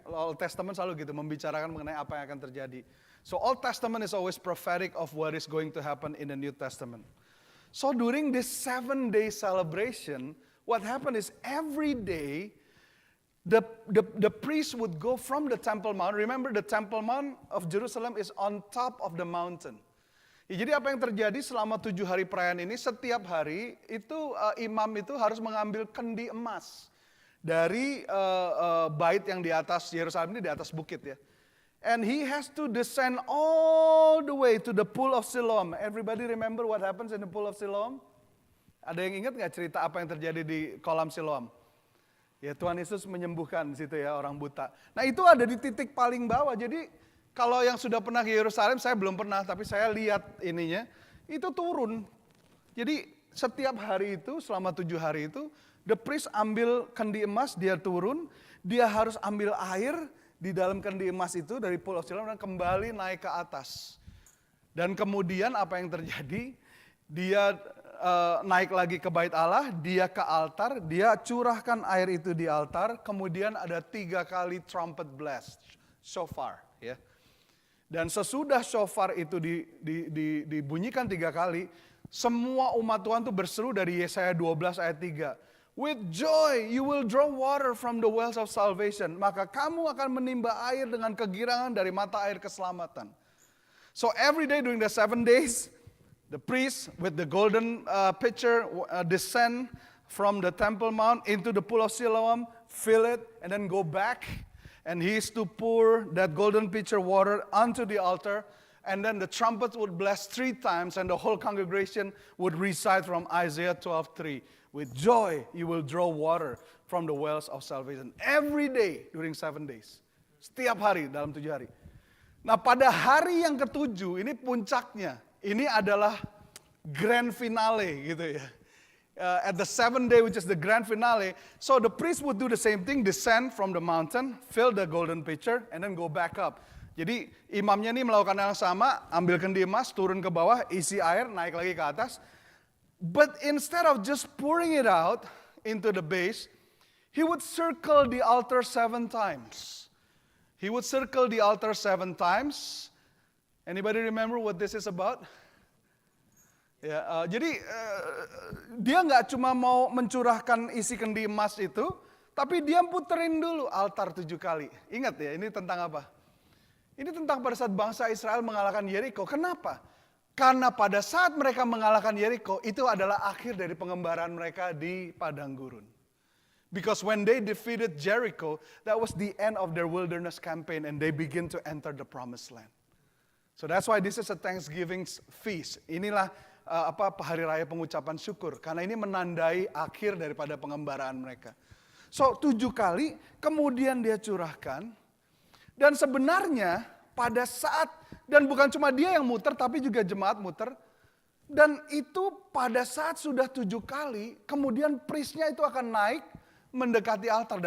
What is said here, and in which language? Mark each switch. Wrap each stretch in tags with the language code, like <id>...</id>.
<id>Old Testament selalu gitu, membicarakan mengenai apa yang akan terjadi.</id> <en>So Old Testament is always prophetic of what is going to happen in the New Testament. So during this 7-day celebration, what happened is every day, the priest would go from the Temple Mount. Remember, the Temple Mount of Jerusalem is on top of the mountain.</en> <id>Ya, jadi apa yang terjadi selama 7 hari perayaan ini, setiap hari itu imam itu harus mengambil kendi emas dari bait yang di atas Yerusalem ini, di atas bukit ya.</id> <en>And he has to descend all the way to the pool of Siloam. Everybody remember what happens in the pool of Siloam?</en> <id>Ada yang ingat nggak cerita apa yang terjadi di kolam Siloam? Ya, Tuhan Yesus menyembuhkan di situ ya orang buta. Nah, itu ada di titik paling bawah. Jadi kalau yang sudah pernah ke Yerusalem, saya belum pernah, tapi saya lihat ininya, itu turun. Jadi setiap hari itu, selama 7 hari itu, the priest ambil kendi emas, dia turun, dia harus ambil air di dalam kendi emas itu dari Pool of Siloam dan kembali naik ke atas. Dan kemudian apa yang terjadi? Dia naik lagi ke bait Allah, dia ke altar, dia curahkan air itu di altar, kemudian ada 3 kali trumpet blast, shofar ya. Dan sesudah shofar itu dibunyikan 3 kali, semua umat Tuhan itu berseru dari Yesaya 12 ayat 3.</id> <en>With joy you will draw water from the wells of salvation.</en> <id>Maka kamu akan menimba air dengan kegirangan dari mata air keselamatan.</id> <en>So every day during the 7 days, the priest with the golden pitcher descend from the Temple Mount into the pool of Siloam, fill it, and then go back. And he is to pour that golden pitcher water onto the altar. And then the trumpet would blast 3 times and the whole congregation would recite from Isaiah 12:3. With joy you will draw water from the wells of salvation. Every day during 7 days.</en> <id>Setiap hari dalam 7 hari. Nah, pada hari yang ke-7 ini puncaknya. Ini adalah grand finale gitu ya.</id> <en>At the 7th day, which is the grand finale, so the priest would do the same thing, descend from the mountain, fill the golden pitcher, and then go back up.</en> <id>Jadi imamnya ini melakukan hal yang sama, ambil kendi emas, turun ke bawah, isi air, naik lagi ke atas.</id> <en>But instead of just pouring it out into the base, he would circle the altar 7 times. He would circle the altar 7 times. Anybody remember what this is about?</en> <id>Ya, jadi dia nggak cuma mau mencurahkan isi kendi emas itu, tapi dia puterin dulu altar 7 kali. Ingat ya, ini tentang apa? Ini tentang pada saat bangsa Israel mengalahkan Yeriko. Kenapa? Karena pada saat mereka mengalahkan Yeriko, itu adalah akhir dari pengembaraan mereka di padang gurun.</id> <en>Because when they defeated Jericho, that was the end of their wilderness campaign and they begin to enter the promised land. So that's why this is a Thanksgiving feast.</en> <id>Inilah hari raya pengucapan syukur. Karena ini menandai akhir daripada pengembaraan mereka. So 7 kali kemudian dia curahkan. Dan sebenarnya pada saat, dan bukan cuma dia yang muter tapi juga jemaat muter. Dan itu pada saat sudah 7 kali, kemudian priestnya itu akan naik mendekati altar.</id>